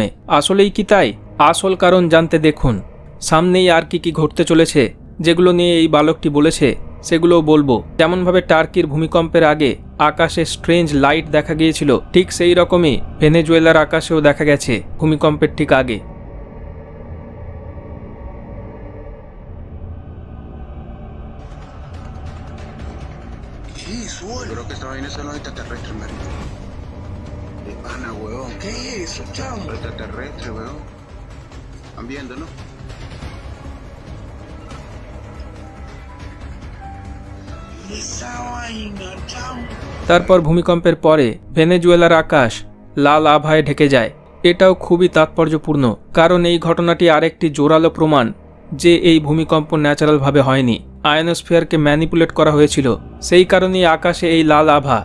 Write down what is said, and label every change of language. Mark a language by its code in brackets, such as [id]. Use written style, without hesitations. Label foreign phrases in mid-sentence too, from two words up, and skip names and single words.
[bn] আসলেই কি তাই? আসল কারণ জানতে দেখুন। সামনেই আর কি ঘটতে চলেছে যেগুলো নিয়ে এই বালকটি বলেছে সেগুলোও বলবো। যেমনভাবে টার্কির ভূমিকম্পের আগে আকাশে [en] strange light [bn] দেখা গিয়েছিল, ঠিক সেই রকমই ভেনেজুয়েলার আকাশেও দেখা গেছে ভূমিকম্পের ঠিক আগে। [es] Creo que esta vaina son los extraterrestres, man. De pana, weón. ¿Qué es eso, chamo? Los extraterrestres, weón. ¿Están viendo, no? Esa vaina, chamo. [bn] তারপর ভূমিকম্পের পরে ভেনেজুয়েলার আকাশ লাল আভায় ঢেকে যায়। এটাও খুবই তাৎপর্যপূর্ণ, কারণ এই ঘটনাটি আরেকটি জোরালো প্রমাণ যে এই ভূমিকম্প ন্যাচারালভাবে হয়নি, আয়নোস্ফিয়ারকে ম্যানিপুলেট করা হয়েছিল। সেই কারণেই আকাশে এই লাল আভা।